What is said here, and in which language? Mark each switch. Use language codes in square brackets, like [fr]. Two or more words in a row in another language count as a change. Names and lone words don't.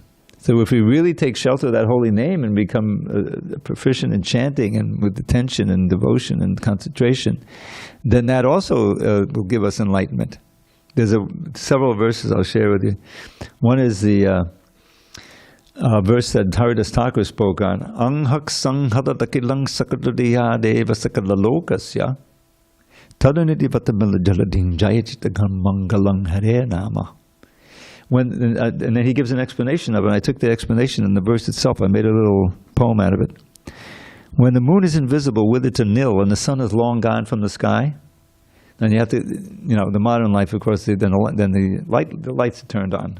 [en] So if we really take shelter of that holy name and become proficient in chanting and with attention and devotion and concentration, then that also will give us enlightenment. There's several verses I'll share with you. One is the verse that Haridas Thakur spoke on. [sa] Anghak sanghadatakilang sakadadiya deva sakalalokasya tadaniti vatamila jalading jayachitagam mangalang hare nama. [en] And then he gives an explanation of it. I took the explanation in the verse itself. I made a little poem out of it. When the moon is invisible, with it a nil, and the sun is long gone from the sky, then you have to, the modern life, of course, then the lights are turned on.